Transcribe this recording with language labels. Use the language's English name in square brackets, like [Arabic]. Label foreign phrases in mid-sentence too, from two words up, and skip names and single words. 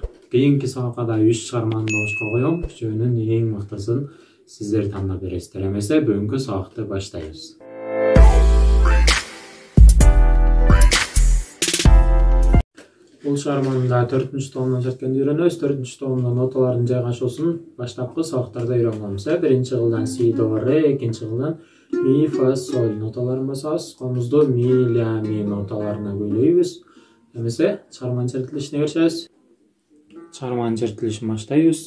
[Kyrgyz] Кийинки сабакта 3 чыгарманы добушка коем, үчөөнүн эң мыктысын сиздер тандап бересиздер. Эмесе бүгүнкү сабакты баштайбыз. Бул чыгарманы да 4-чү томдон черткенди үйрөнөбүз. 4-чү томдон ноталардын жайгашуусун баштапкы сабактарда үйрөнгөнбүз. Биринчи кылдан си, до, ре, экинчи кылдан ми, фа, соль ноталарын басабыз. Комузду ми, ля, ми ноталарына бөлөйбүз. Эмесе чыгарманын чертилишине киришебиз. Чыгарманын чертилишин баштайбыз.